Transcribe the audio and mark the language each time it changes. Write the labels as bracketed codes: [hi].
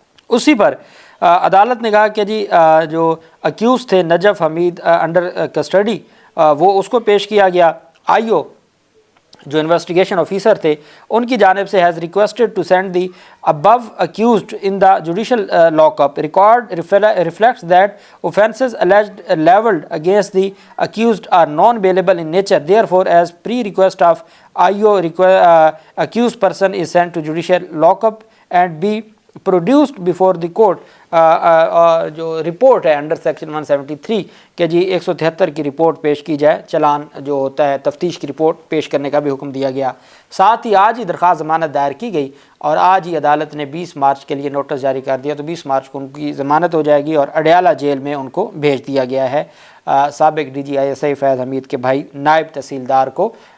[ur] اسی پر عدالت نے کہا کہ جی جو اکیوز تھے نجف حمید انڈر کسٹڈی، وہ اس کو پیش کیا گیا۔ آئیو جو انویسٹیگیشن آفیسر تھے ان کی جانب سے [en] Has requested to send the above accused in the judicial lockup record reflects that offences alleged leveled against the accused are non-bailable in nature. Therefore, as pre-request of IO accused person is sent to judicial lockup and be produced before the court. [ur] جو report ہے under section 173 کہ جی 173 کی report پیش کی جائے، چلان جو ہوتا ہے تفتیش کی رپورٹ پیش کرنے کا بھی حکم دیا گیا۔ ساتھ ہی آج ہی درخواست ضمانت دائر کی گئی اور آج ہی عدالت نے 20 مارچ کے لیے نوٹس جاری کر دیا، تو 20 مارچ کو ان کی ضمانت ہو جائے گی اور اڈیالہ جیل میں ان کو بھیج دیا گیا ہے۔ سابق DGI فیض حمید کے بھائی نائب تحصیلدار کو